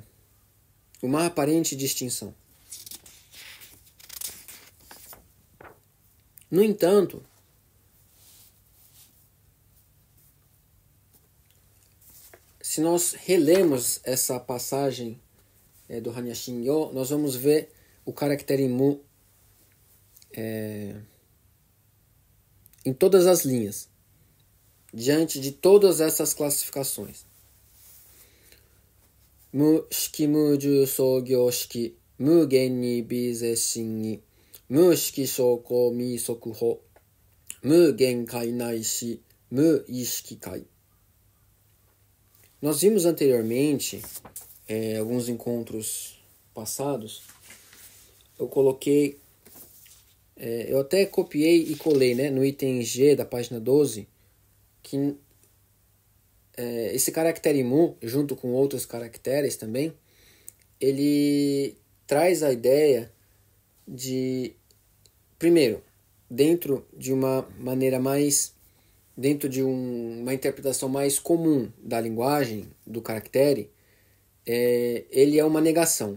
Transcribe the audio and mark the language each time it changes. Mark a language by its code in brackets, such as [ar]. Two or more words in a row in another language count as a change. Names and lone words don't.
[pt] Uma aparente distinção. No entanto, se nós relemos essa passagem do Hanya Shingyo, nós vamos ver o caractere Mu em todas as linhas, diante de todas essas classificações. [ja] 無色無受想行識、無眼耳鼻舌身意、無色声香味触法、無眼界乃至無意識界. [pt] Nós vimos anteriormente, alguns encontros passados, eu coloquei, eu até copiei e colei, né, no item G da página 12, que esse caractere Mu, junto com outros caracteres também, ele traz a ideia de, primeiro, dentro de uma maneira mais, dentro de uma interpretação mais comum da linguagem, do caractere, ele é uma negação.